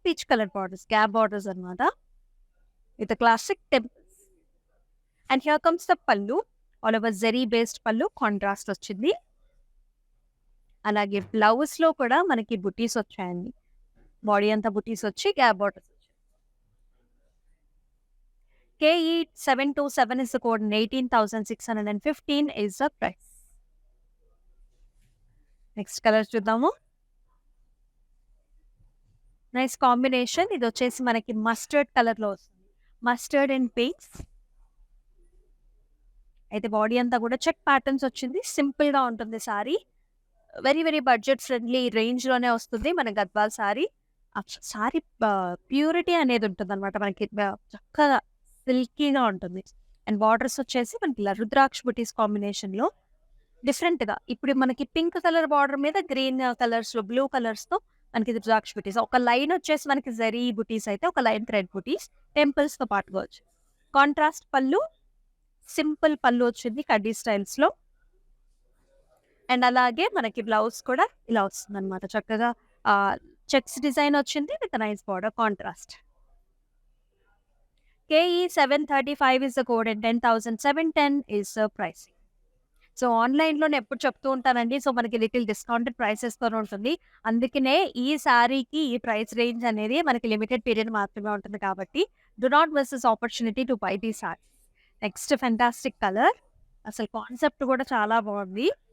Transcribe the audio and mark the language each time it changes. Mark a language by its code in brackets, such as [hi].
[te] Peach colour borders, gap borders అన్నమాట. [en] With classic temples. And here comes the pallu. All over zari based pallu, contrast వచ్చింది. [te] అలాగే బ్లౌజ్‌లో కూడా మనకి బుటీస్ వచ్చాయండి. బాడీ అంతా బుటీస్ వచ్చి గ్యాప్ బార్డర్స్ వచ్చాయి. [en] KE 727 is the code and 18,615 is the price. [te] Next colour చూద్దాము. Nice combination. ఇది వచ్చేసి మనకి మస్టర్డ్ కలర్‌లో వస్తుంది. Mustard and pinks. అయితే బాడీ అంతా కూడా చెక్ ప్యాటర్న్స్ వచ్చింది. సింపుల్‌గా ఉంటుంది sorry. Very very budget friendly రేంజ్‌లోనే వస్తుంది మన గద్వాల్ సారీ. సారీ ప్యూరిటీ అనేది ఉంటుందన్నమాట. మనకి చక్కగా సిల్కీగా ఉంటుంది. అండ్ బార్డర్స్ వచ్చేసి మనకి ఇలా రుద్రాక్ష బుటీస్ కాంబినేషన్‌లో డిఫరెంట్‌గా. ఇప్పుడు మనకి పింక్ కలర్ బార్డర్ మీద గ్రీన్ కలర్స్‌లో, బ్లూ కలర్స్‌తో మనకి రుద్రాక్ష బుటీస్. ఒక లైన్ వచ్చేసి మనకి జరీ బుటీస్ అయితే, ఒక లైన్ థ్రెడ్ బుటీస్ టెంపుల్స్‌తో పాటుగా వచ్చాయి. కాంట్రాస్ట్ పళ్ళు, సింపుల్ పళ్ళు వచ్చింది కడ్డీ స్టైల్స్‌లో. అండ్ అలాగే మనకి బ్లౌజ్ కూడా ఇలా వస్తుందన్నమాట. చక్కగా చెక్స్ డిజైన్ వచ్చింది [en] With nice border contrast. KE 735 is the code and 10,710 is the pricing. [te] So ఆన్‌లైన్‌లోనే ఎప్పుడు చెప్తూ ఉంటానండి. సో మనకి లిటిల్ డిస్కౌంటెడ్ ప్రైసెస్‌తోనే ఉంటుంది. అందుకనే ఈ సారీకి ఈ ప్రైస్ రేంజ్ అనేది మనకి లిమిటెడ్ పీరియడ్ మాత్రమే ఉంటుంది కాబట్టి [en] Do not miss this opportunity to buy these saris. [te] Next fantastic colour. అసలు కాన్సెప్ట్ కూడా చాలా బాగుంది.